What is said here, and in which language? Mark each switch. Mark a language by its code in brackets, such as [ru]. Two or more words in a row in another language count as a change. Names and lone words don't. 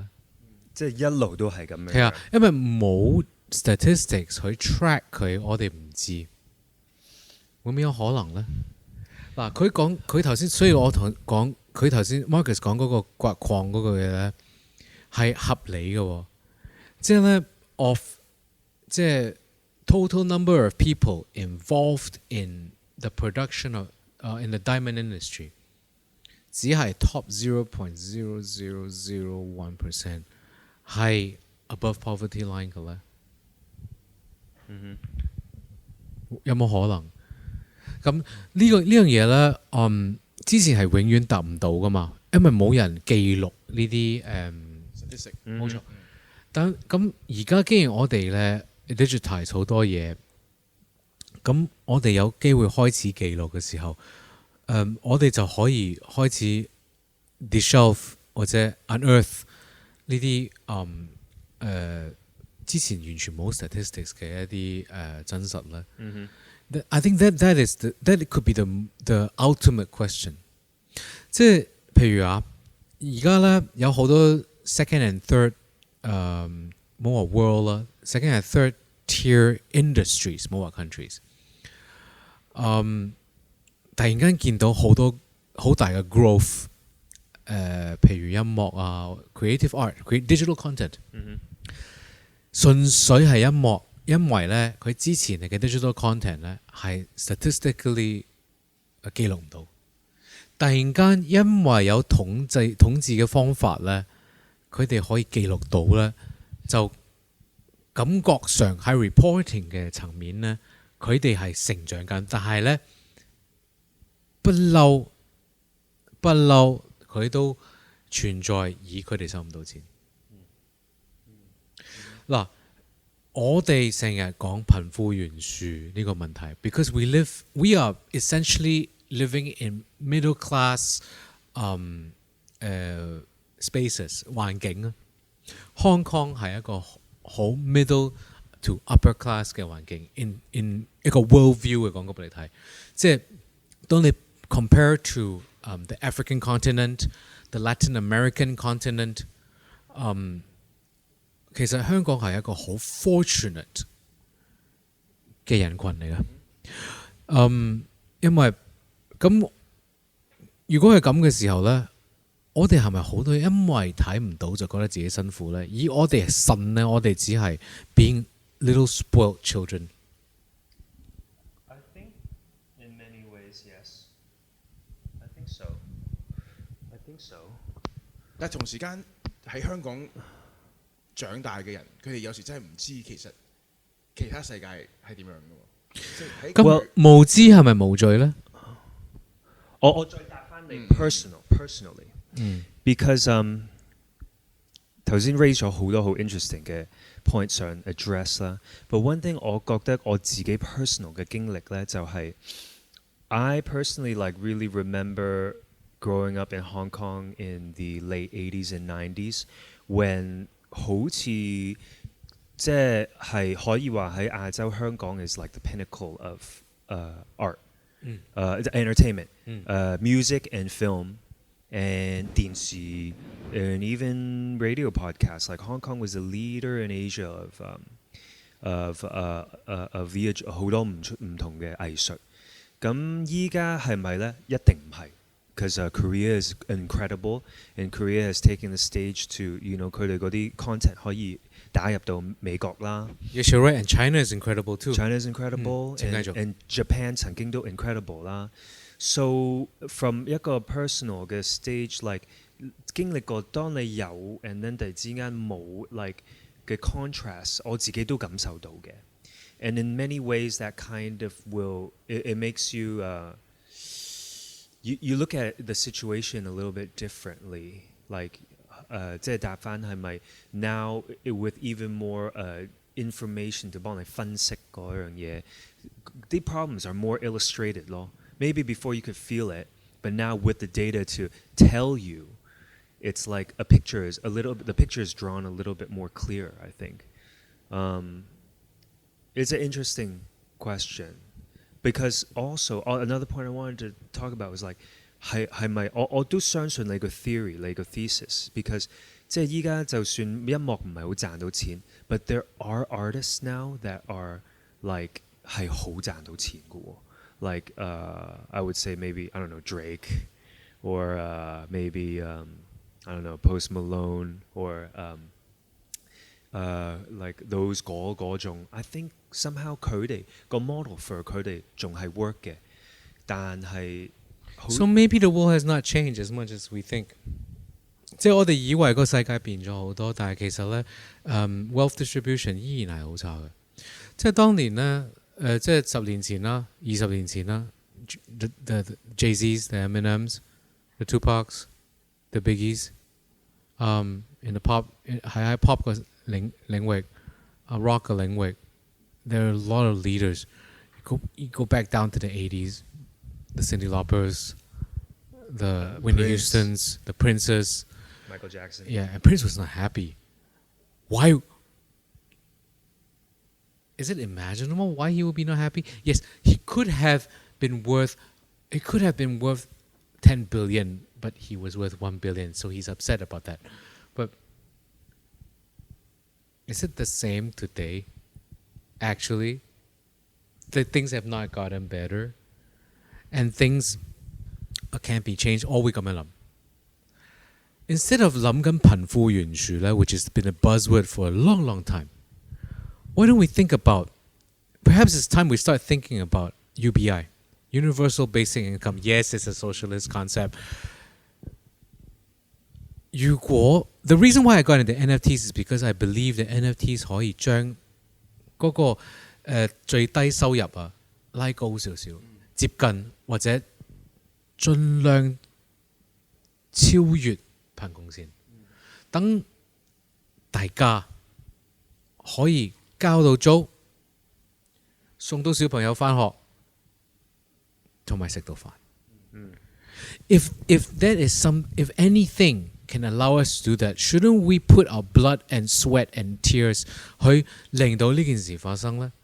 [yue] 即係一路都係咁樣。係啊，因為冇 statistics 去 track 佢，我哋唔知。會唔會有可能咧？嗱，佢頭先，所以我講佢頭先 Marcus 講嗰個掘礦嗰個嘢咧係合理嘅喎，即係咧 即係 [en] total number of people involved in the production of in the diamond industry [yue] 只係 top 0.0001% 係 [en] above poverty line [yue] 嘅咧。有冇可能？咁呢樣嘢咧，之前係永遠答唔到噶嘛，因為冇人記錄呢啲冇錯。但咁而家既然我哋咧 digitize 好多嘢，咁我哋有機會開始記錄嘅時候，我哋就可以開始 dissolve 或者 unearth 呢啲之前完全冇 statistics 嘅一啲真實咧。 [en] I think that could be the ultimate question。 [yue] 即係譬如啊，而家咧有好多 [en] second and third [yue] 冇話 world 啦 ， [en] second and third tier industries [yue] 冇話 countries。突然間見到好多好大嘅 growth，譬如音樂啊 ， [en] creative art、 digital content， [yue] 純粹係音樂。因為咧，佢之前嘅 [en] digital content [yue] 咧係 statistically 記錄唔到，突然間因為有統治嘅方法咧，佢哋可以記錄到咧，就感覺上喺 reporting 嘅層面咧，佢哋係成長緊，但係咧不嬲佢都存在，而佢哋收唔到錢。嗱。我哋成日講貧富懸殊呢個問題 ， [en] because we are essentially living in middle class [yue] spaces 環境啊。Hong Kong 係一個好 [en] middle to upper class [yue] 嘅環境 ，in 一個 [en] world view [yue] 嘅講俾你睇，即係當你 [en] compare to the African continent、the Latin American continent， [yue] 其實香港係一個好 fortunate 嘅人群嚟嘅，因為咁如果係咁嘅時候呢，我哋係咪好多因為睇唔到就覺得自己辛苦呢？而我哋係信呢，我哋只係 [en] being little spoiled children。 I think in many ways, yes. I think so. I think so. [yue] 但係同時間喺香港長大嘅人，佢哋有時真係唔知其實其他世界係點樣嘅喎。咁無知係咪無罪呢？我再答翻你 [en] personally，because [yue] 頭先 raise 咗好多好 interesting 嘅 point 上 address 啦。 [en] But one thing [yue] 我覺得我自己 [en] personal [yue] 嘅經歷咧，就係 [en] I personally like really remember growing up in Hong Kong in the late 80s and 90s when [yue] 好似即係可以話喺亞洲香港 [en] is like the pinnacle of art。entertainment, music and film, and 電視 and even radio podcasts. Like Hong Kong was a leader in Asia of [yue] 好多唔同嘅藝術。咁依家係咪呢？一定唔係。 [en] Because Korea is incredible, and Korea has taken the stage to, [yue] 佢哋嗰啲 content 可以打入到美國啦。 [en] Yes, you're right, and China is incredible too. China is incredible, and Japan [yue] 曾經都 incredible 啦。 [en] So from [yue] 一個 personal 嘅 [en] stage，like [yue] 經歷過當你有 [en] and then [yue] 突然之間冇 like 嘅 contrast，我自己都感受到嘅。 [en] And in many ways that kind of it makes you look at the situation a little bit differently, like [yue] 即係答翻係咪 [en] now with even more information [yue] 就幫你分析嗰樣嘢，啲 [en] problems are more illustrated 咯。Maybe before you could feel it, but now with the data to tell you, it's like the picture is drawn a little bit more clear, I think. It's an interesting question.Because also another point I wanted to talk about was like [yue] 係咪我都相信你個 [en] theory [yue] 你個 [en] thesis，because [yue] 即係依家就算音樂唔係好賺到錢 [en] ，but there are artists now that are like [yue] 係好賺到錢嘅喎 [en] ，like I would say maybe I don't know Drake or maybe I don't know Post Malone or like those [yue] 嗰種 [en] I think somehow [yue] 佢哋個 [en] model for [yue] 佢哋仲係 [en] work [yue] 嘅，但係 [en] So maybe the world has not changed as much as we think。 [yue] 即係我哋以為個世界變咗好多，但係其實呢 [en] wealth distribution [yue] 依然係好差嘅。即係當年呢，即係10年前啦、20年前啦 ， [en] the Jay-Z's、the Eminems、the Tupacs、the Biggies， in the pop [yue] 喺 pop 個領域，rock 嘅領域 ， [en] there are a lot of leaders. You go back down to the 80s, the Cyndi Laupers, the Whitney Houstons, the Princes, Michael Jackson. Yeah, and Prince was not happy. Why? Is it imaginable why he would be not happy? Yes, he could have been worth. It could have been worth 10 billion, but he was worth 1 billion, so he's upset about that. But is it the same today? Actually, the things have not gotten better, and things can't be changed. All we come along. Instead of [yue] 諗緊貧富懸殊咧 [en] which has been a buzzword for a long, long time, why don't we think about? Perhaps it's time we start thinking about UBI, Universal Basic Income. Yes, it's a socialist concept. 如果 the reason why I got into NFTs is because I believe that NFTs [yue] 可以將嗰個最低收入啊拉高少少，接近或者盡量超越貧窮線，等大家可以交到租，送到小朋友返學，同埋食到飯。 [en] If anything can allow us to do that, shouldn't we put our blood and sweat and tears [yue] 去令到呢件事發生呢？